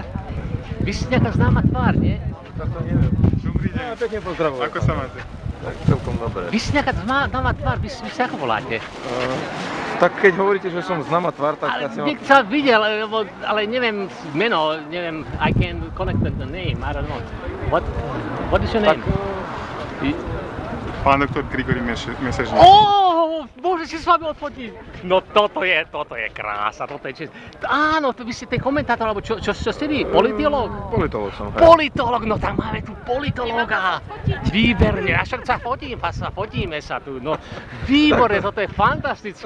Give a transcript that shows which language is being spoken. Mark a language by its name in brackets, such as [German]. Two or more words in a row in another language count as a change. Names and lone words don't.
[Slovak] Vy ste nejaká známa tvár, nie? Tak to neviem. Dobrý deň. Pekne pozdravujem. Ako sa máte? Tak celkom dobre. Vy ste nejaká známa tvár, vy sa ako voláte? Tak keď hovoríte, že som známa tvár, tak Ale asi niekto sa videl, ale neviem meno, neviem, [English] I can connect the name, I don't know. What is your name? [Slovak] Pán doktor Grigori Mesežník. Bože, si s vami odfotiť. No toto je krása, toto je čest. Áno, vy ste ten komentátor, alebo čo ste vy? Politológ? politológ som. Politológ, no tak máme tu politológa. Výborne, a však sa fotíme sa tu, no výborne, toto je fantasticky.